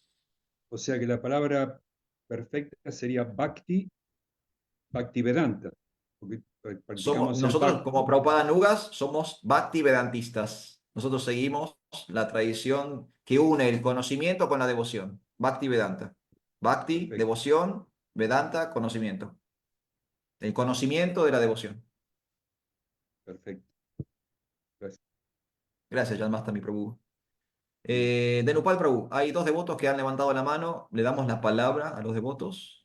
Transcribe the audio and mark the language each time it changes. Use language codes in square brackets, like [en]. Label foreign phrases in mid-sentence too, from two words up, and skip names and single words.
[es] O sea que la palabra perfecta sería Bhakti, Bhakti Vedanta, porque practicamos el Nosotros, como Bhakti. Prabhupada Nugas, somos Bhakti Vedantistas. Nosotros seguimos la tradición que une el conocimiento con la devoción. Bhakti Vedanta. Bhakti, Perfecto, devoción, Vedanta, conocimiento. El conocimiento de la devoción. perfecto. Gracias. Gracias, Janmastami Prabhu. Denupal Prabhu, hay dos devotos que han levantado la mano. Le damos la palabra a los devotos.